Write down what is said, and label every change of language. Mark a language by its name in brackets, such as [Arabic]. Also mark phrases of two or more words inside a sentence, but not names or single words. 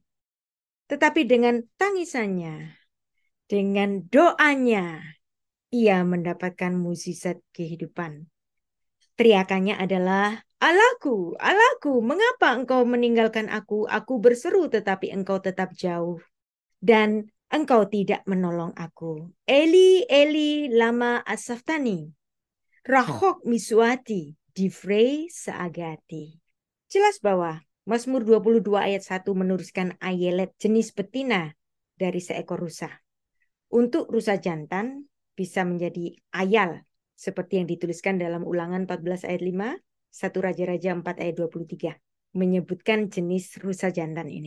[Indonesian] Tetapi dengan tangisannya, dengan doanya, ia mendapatkan mukjizat kehidupan. Teriakannya adalah, "Allahku, Allahku, mengapa engkau meninggalkan aku? Aku berseru tetapi engkau tetap jauh. Dan engkau tidak menolong aku. [Hebrew] אלי אלי למה עזבתני. רחוק מישועתי, דברי שאגתי." [Indonesian] Jelas bahwa Mazmur 22 ayat 1 menuliskan Ayelet jenis betina dari seekor rusa. Untuk rusa jantan bisa menjadi ayal, seperti yang dituliskan dalam Ulangan 14 ayat 5. 1 Raja-Raja 4 ayat 23 menyebutkan jenis rusa jantan ini.